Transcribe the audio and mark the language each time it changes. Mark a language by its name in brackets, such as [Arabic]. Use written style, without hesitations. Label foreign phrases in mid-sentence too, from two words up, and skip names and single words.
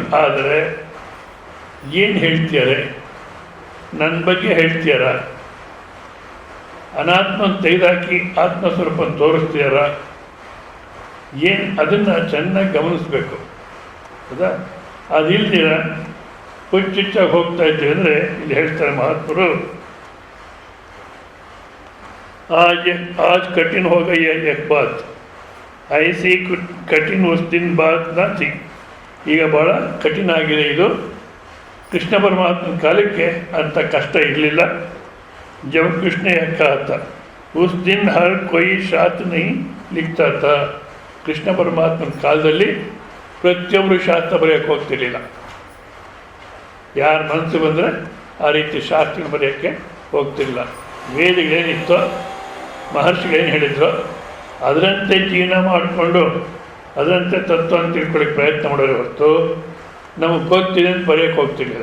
[Kannada] ಆದರೆ ಏನು ಹೇಳ್ತೀಯಾರೆ, ನನ್ನ ಬಗ್ಗೆ ಹೇಳ್ತೀಯಾರ, ಅನಾತ್ಮನ ತೆಗೆದಾಕಿ ಆತ್ಮಸ್ವರೂಪ ತೋರಿಸ್ತೀಯಾರ, ಏನು ಅದನ್ನು ಚೆನ್ನಾಗಿ ಗಮನಿಸ್ಬೇಕು, ಹೌದಾ? ಅದಿಲ್ದಿರ ಹುಚ್ಚುಚ್ಚಾಗಿ ಹೋಗ್ತಾ ಇದ್ದೀವಿ ಅಂದರೆ ಇಲ್ಲಿ ಹೇಳ್ತಾರೆ ಮಹಾತ್ಮರು, [Hindi] आज कठिन हो गई है एक बात, ऐसी कठिन उस दिन बात ना थी. [Kannada] ಈಗ ಭಾಳ ಕಠಿಣ ಆಗಿದೆ ಇದು. ಕೃಷ್ಣ ಪರಮಾತ್ಮನ ಕಾಲಕ್ಕೆ ಅಂಥ ಕಷ್ಟ ಇರಲಿಲ್ಲ. [Hindi] जब कृष्ण यह कहा था उस दिन हर कोई शास्त्र नहीं लिखता था. [Kannada] ಕೃಷ್ಣ ಪರಮಾತ್ಮನ ಕಾಲದಲ್ಲಿ ಪ್ರತಿಯೊಬ್ಬರು ಶಾಸ್ತ್ರ ಬರೆಯೋಕ್ಕೆ ಹೋಗ್ತಿರ್ಲಿಲ್ಲ. ಯಾರ ಮನಸ್ಸು ಬಂದರೆ ಆ ರೀತಿ ಶಾಸ್ತ್ರ ಬರೆಯೋಕ್ಕೆ ಹೋಗ್ತಿಲ್ಲ. ವೇದಗಳೇನಿತ್ತೋ, ಮಹರ್ಷಿಗಳೇನು ಹೇಳಿದ್ರು ಅದರಂತೆ ಜೀವನ ಮಾಡಿಕೊಂಡು ಅದರಂತೆ ತತ್ವವನ್ನು ತಿಳ್ಕೊಳ್ಳೋಕ್ಕೆ ಪ್ರಯತ್ನ ಮಾಡೋರೆ ಹೊರತು ನಮಗೆ ಗೊತ್ತಿದೆ ಅಂತ ಬರೆಯೋಕ್ಕೆ ಹೋಗ್ತಿರ್ಲಿಲ್ಲ.